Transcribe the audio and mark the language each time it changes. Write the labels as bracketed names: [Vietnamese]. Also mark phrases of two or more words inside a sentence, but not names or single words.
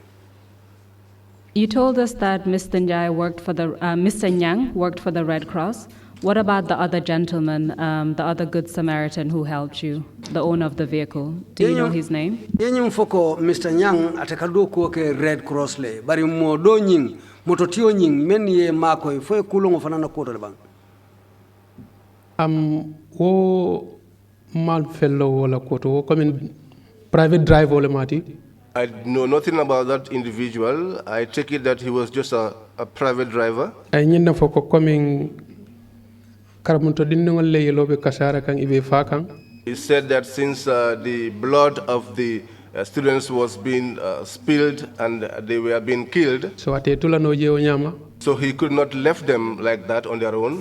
[English] You told us that Mr. Nyang worked for the Red Cross. What about the other gentleman, the other Good Samaritan who helped you, the owner of the vehicle? Do you know his name? [Mandingo] Yenyum foko Mr. Nyang atakado kuoke Red Cross le. Bari modo nying, mototio nying, men ye mako ifo kulongo fanana koto le bang. Wo mal fellow wala koto wo comme [English] private drive [Mandingo] wala mati. [English] I know nothing about that individual. I take it that he was just a private driver. [Mandingo] Ay nyinna foko coming. He [English] said that since the blood of the students was being spilled and they were being killed, so he could not left them like that on their own.